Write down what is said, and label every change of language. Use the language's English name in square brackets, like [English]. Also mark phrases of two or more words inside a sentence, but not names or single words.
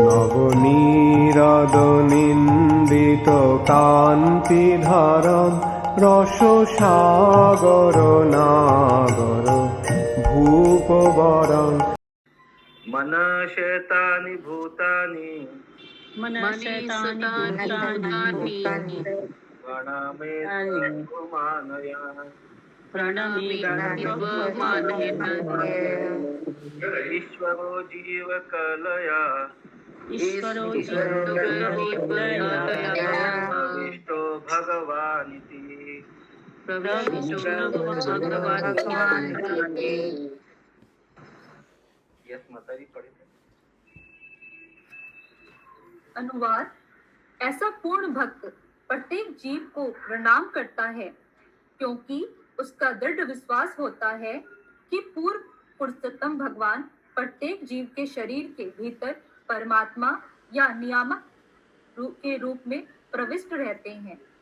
[Sanskrit] নবনীরদ নিন্দিত কান্তিধরম রসসাগর নাগর ভূপবরং मनशेतानि भूतानि प्रणमेत्वमानया ईश्वरो जीवकलया प्रविष्टो भगवानिति। [Hindi] यस माताजी पढ़े। अनुवाद। ऐसा पूर्ण भक्त प्रत्येक जीव को प्रणाम करता है, क्योंकि उसका दृढ़ विश्वास होता है कि पूर्व पुरुषोत्तम भगवान प्रत्येक जीव के शरीर के भीतर परमात्मा या नियामक के रूप में प्रविष्ट रहते हैं।